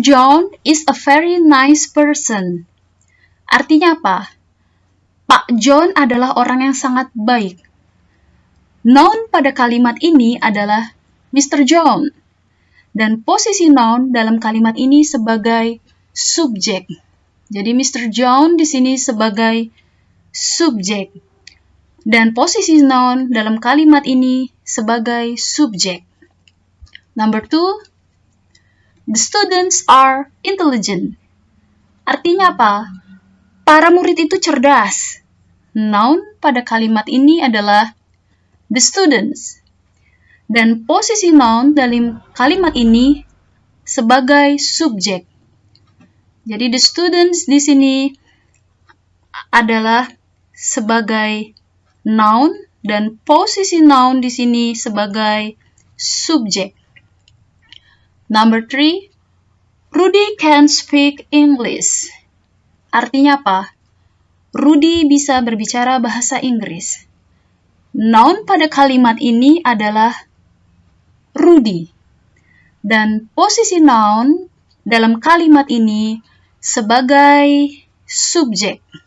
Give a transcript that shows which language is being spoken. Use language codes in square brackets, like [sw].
[en] John is a very nice person. [id] Artinya apa? Pak John adalah orang yang sangat baik. Noun pada kalimat ini adalah Mr. John. Dan posisi noun dalam kalimat ini sebagai subjek. Jadi Mr. John di sini sebagai subjek. Dan posisi noun dalam kalimat ini sebagai subjek. [en] Number 2, the students are intelligent. [id] Artinya apa? Para murid itu cerdas. Noun pada kalimat ini adalah the students. Dan posisi noun dalam kalimat ini sebagai subjek. Jadi the students di sini adalah sebagai noun dan posisi noun di sini sebagai subjek. [en] Number 3, Rudy can speak English. [id] Artinya apa? Rudy bisa berbicara bahasa Inggris. Noun pada kalimat ini adalah Rudy. Dan posisi noun dalam kalimat ini sebagai subjek.